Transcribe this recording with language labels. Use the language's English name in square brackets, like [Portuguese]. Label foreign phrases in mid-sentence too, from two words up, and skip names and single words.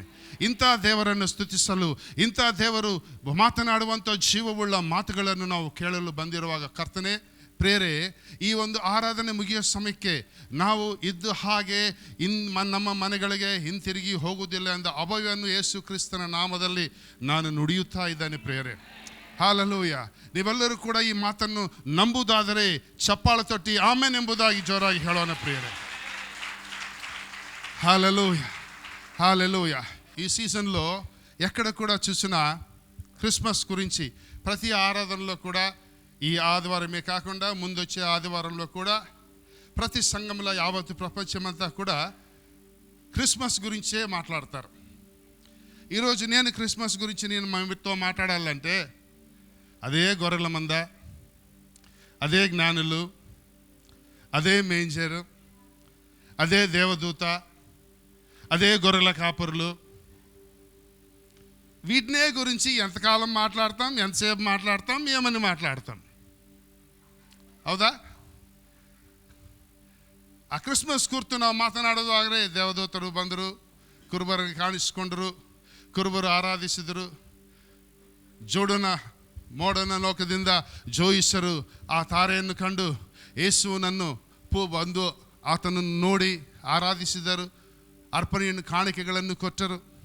[Kannada] ಇಂಥ ದೇವರನ್ನು ಸ್ತುತಿಸಲು, ಇಂಥ ದೇವರು ಮಾತನಾಡುವಂಥ ಜೀವವುಳ್ಳ ಮಾತುಗಳನ್ನು ನಾವು ಕೇಳಲು ಬಂದಿರುವಾಗ ಕರ್ತನೆ ಪ್ರೇರೆ, ಈ ಒಂದು ಆರಾಧನೆ ಮುಗಿಯೋ ಸಮಯಕ್ಕೆ ನಾವು ಇದ್ದು ಹಾಗೆ ನಮ್ಮ ಮನೆಗಳಿಗೆ ಹಿಂತಿರುಗಿ ಹೋಗುವುದಿಲ್ಲ ಎಂದ ಅಭಯವನ್ನು ಯೇಸು ಕ್ರಿಸ್ತನ ನಾಮದಲ್ಲಿ ನಾನು ನುಡಿಯುತ್ತಾ ಇದ್ದಾನೆ ಪ್ರೇರೆ. ಹಾಲೆಲೂಯ. ನೀವೆಲ್ಲರೂ ಕೂಡ ಈ ಮಾತನ್ನು ನಂಬುವುದಾದರೆ ಚಪ್ಪಾಳೆ ತಟ್ಟಿ ಆಮೆನ್ ಎಂಬುದಾಗಿ ಜೋರಾಗಿ ಹೇಳೋಣ ಪ್ರಿಯರೇ. ಹಾಲೆಲೂಯ, ಹಾಲೆಲೂಯ. [Telugu] ఈ సీజన్లో ఎక్కడ కూడా చూసినా క్రిస్మస్ గురించి ప్రతి ఆరాధనలో కూడా ఈ ఆదివారమే కాకుండా ముందొచ్చే ఆదివారంలో కూడా ప్రతి సంఘంలో యావత్తు ప్రపంచమంతా కూడా క్రిస్మస్ గురించే మాట్లాడతారు. ఈరోజు నేను క్రిస్మస్ గురించి నేను మీతో మాట్లాడాలంటే అదే గొర్రెల మంద, అదే జ్ఞానులు, అదే మేంజరు, అదే దేవదూత, అదే గొర్రెల కాపరులు, వీటినే గురించి ఎంతకాలం మాట్లాడతాం, ఎంతసేపు మాట్లాడతాం, ఏమని మాట్లాడతాం. [Kannada] ಹೌದಾ? ಆ ಕ್ರಿಸ್ಮಸ್ ಕುರಿತು ನಾವು ಮಾತನಾಡೋದಾದರೆ ದೇವದೂತರು ಬಂದರು, ಕುರುಬರಿಗೆ ಕಾಣಿಸಿಕೊಂಡರು, ಕುರುಬರು ಆರಾಧಿಸಿದರು, ಮೋಡನ ಲೋಕದಿಂದ ಜೋಯಿಸರು ಆ ತಾರೆಯನ್ನು ಕಂಡು ಯೇಸುವನನ್ನು ಬಂದು ಆತನನ್ನು ನೋಡಿ ಆರಾಧಿಸಿದರು, ಅರ್ಪಣೆಯನ್ನು ಕಾಣಿಕೆಗಳನ್ನು ಕೊಟ್ಟರು.